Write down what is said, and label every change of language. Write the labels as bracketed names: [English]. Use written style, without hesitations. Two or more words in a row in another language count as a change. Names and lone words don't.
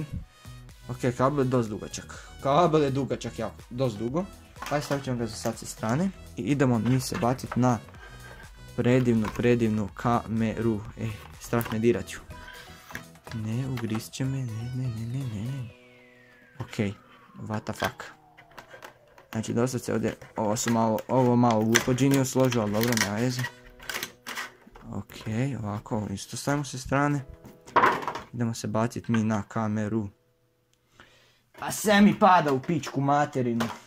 [Croatian] Ok, kabel je dosta dugačak. Kabel je dugačak, jako, dosta dugo. Ajde stavit ćemo ga za sad sa strane. I idemo mi se baciti na predivnu kameru. Strah me dirat ću. Ne, ugrizt će me, ne. [English] Ok. What the fuck. [Croatian] Znači dosta se ovdje, ovo malo glupo Genius složio, ali dobro, nema veze. Ok, ovako, isto stavimo se strane. Idemo se baciti mi na kameru. Pa sve mi pada u pičku materinu.